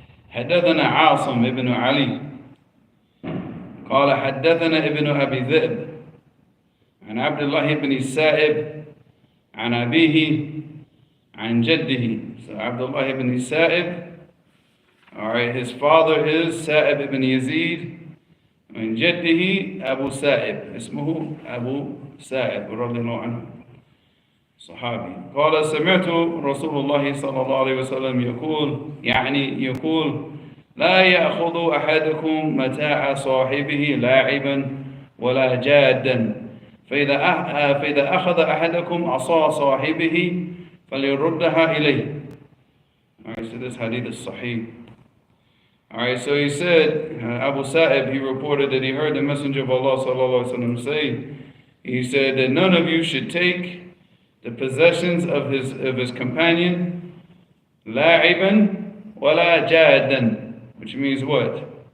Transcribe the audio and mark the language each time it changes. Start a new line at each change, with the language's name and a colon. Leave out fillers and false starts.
Arabic: حدثنا عاصم ابن علي قال حدثنا ابن أبي ذئب عن عبد الله بن السائب عن أبيه عن جده.
English: So Abdullah ibn Sa'ib. Alright, his father is Sa'ib ibn Yazid.
Arabic: من جده أبو سائب. اسمه أبو سائب رضي الله عنه. صحابي. قال سمعت رسول الله صلى الله عليه وسلم يقول لا يأخذ أحدكم متاع صاحبه لاعبا ولا جادا فإذا أخذ أحدكم عصا صاحبه فليردها إليه.
English: Alright, so this hadith is sahih. Alright, so he said, Abu Sa'ib, he reported that he heard the Messenger of Allah sallallahu alaihi wasallam say, he said that none of you should take the possessions of his companion,
Arabic: la'iban wala jadan,
English: which means what?